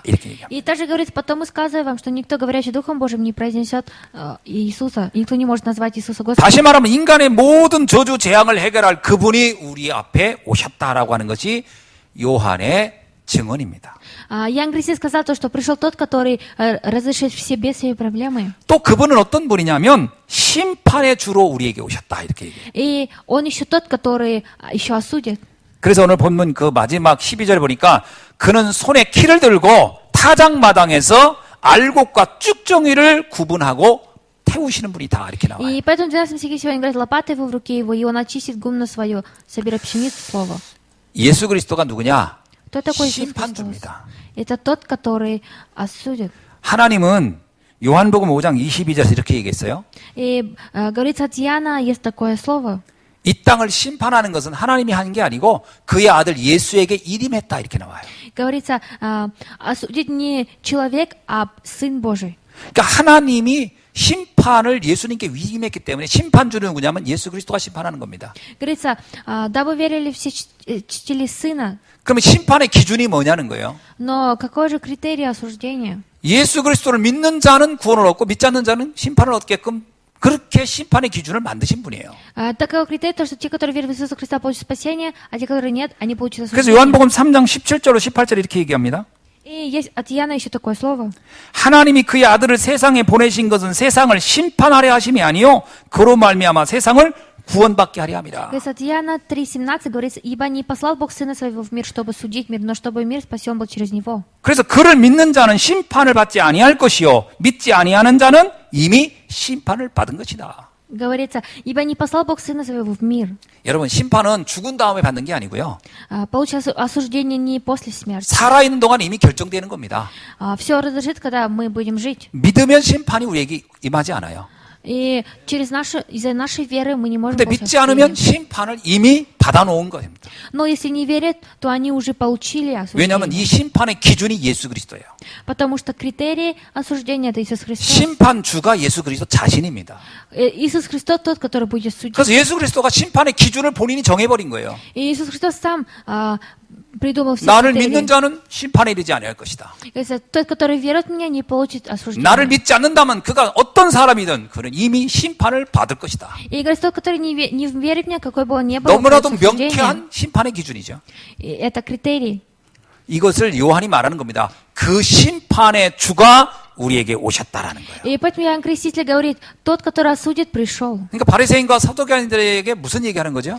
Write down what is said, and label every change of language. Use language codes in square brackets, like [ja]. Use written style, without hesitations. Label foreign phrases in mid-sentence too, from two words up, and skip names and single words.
[ko] 이렇게 얘기합니다. [ru] И также говорится, потом мы сказываем вам, что никто, говорящий Духом Божьим, не произнесет Иисуса, никто не может назвать Иисуса Господом. [ko] 다시 말하면 인간의 모든 저주 재앙을 해결할 그분이 우리 앞에 오셨다라고 하는 것이 요한의 증언입니다. [ru] Иоанн Креститель сказал то, что пришел тот, который разрешит все бесы и проблемы. [ko] 또 그분은 어떤 분이냐면 심판의 주로 우리에게 오셨다. 이렇게 얘기해요. [ru] И он еще тот, который еще осудит. [ko] 그래서 오늘 본문 그 마지막 12절에 보니까 그는 손에 키를 들고 타작마당에서 알곡과 쭉정이를 구분하고 태우시는 분이다. 이렇게 나와요. [ru] И поэтому в 12 стихе сегодня говорит, лопата его в руке его, и он очистит гумно свое, собирая пшеницу слово. [ko] 예수 그리스도가 누구냐? [ru] Кто такой Иисус Христос? [ko] 심판주입니다. [ru] Это тот, который осудит. [ko] 하나님은 요한복음 5장 22절에서 이렇게 얘기했어요. [ru] И говорится от Иоанна, есть такое слово. [ko] 이 땅을 심판하는 것은 하나님이 한 게 아니고 그의 아들 예수에게 일임했다. 이렇게 나와요. [ru] Говорится, осудит не человек, а Сын Божий. [ko] 그러니까 하나님이 심판을 예수님께 위임했기 때문에 심판주는 누구냐면 예수 그리스도가 심판하는 겁니다. [ru] Говорится, дабы верили все чтили Сына. [ko] 그러면 심판의 기준이 뭐냐는 거예요. [ru] Но какой же критерий осуждения? [ko] 예수 그리스도를 믿는 자는 구원을 얻고 믿지 않는 자는 심판을 얻게끔 그렇게 심판의 기준을 만드신 분이에요. [ru] Такой критерий, то, что те, которые верят в Иисуса Христа, получат спасение, а те, которые нет, они получат [ko] 그래서 [ru] осуждение. [ko] 요한복음 3장 17절로 18절 이렇게 얘기합니다. [ru] И есть от Иоанна еще такое слово. [ko] 하나님이 그의 아들을 세상에 보내신 것은 세상을 심판하려 하심이 아니요 그로 말미암아 세상을 구원받게 하려 함이라. [ru] Говорится, от Иоанна 3:17 говорится, ибо не послал Бог Сына Своего в мир, чтобы судить мир, но чтобы мир спасен был через Него. [ko] 그래서 그를 믿는 자는 심판을 받지 아니할 것이요 믿지 아니하는 자는 이미 심판을 받은 것이다. [ru] Говорится, ибо не послал Бог Сына Своего в мир. [ko] 여러분 심판은 죽은 다음에 받는 게 아니고요. [ru] Получается осуждение не после смерти. [ko] 살아있는 동안 이미 결정되는 겁니다. [ru] Все разрешит, когда мы будем жить. [ko] 믿으면 심판이 우리에게 임하지 않아요. [ru] И из-за нашей веры мы не можем [ko] 근데 [ru] получить [ko] 믿지 않으면 [ru] осуждение. [ko] 심판을 이미 받아놓은 겁니다. [ru] Но если не верят, то они уже получили [ko] 왜냐하면 [ru] осуждение. [ko] 이 심판의 기준이 예수 그리스도예요. [ru] Потому что критерий осуждения — это Иисус Христос. [ko] 심판주가 예수 그리스도 자신입니다. [ru] Иисус Христос тот, который будет судить. [ko] 그래서 예수 그리스도가 심판의 기준을 본인이 정해버린 거예요. [ru] И Иисус Христос сам придумал все [ko] 나를 [ru] критерии. [ko] 믿는 자는 심판에 이르지 아니할 것이다. [ru] Говорится, тот, который верит в меня, не получит осуждения. [ko] 나를 믿지 않는다면 그가 어떤 사람이든 그는 이미 심판을 받을 것이다. [ru] И говорится, тот, который не верит в меня, какой бы он ни был, [ko] 너무나도 [ru] получит осуждение. [ko] 명쾌한 심판의 기준이죠. [ru] И это критерий. [ko] 이것을 요한이 말하는 겁니다. 그 심판의 주가 우리에게 오셨다라는 거예요. [ru] И поэтому Иоанн Креститель говорит, тот, который осудит, пришел. [ko] 그러니까 바리새인과 사두개인들에게 무슨 얘기하는 거죠?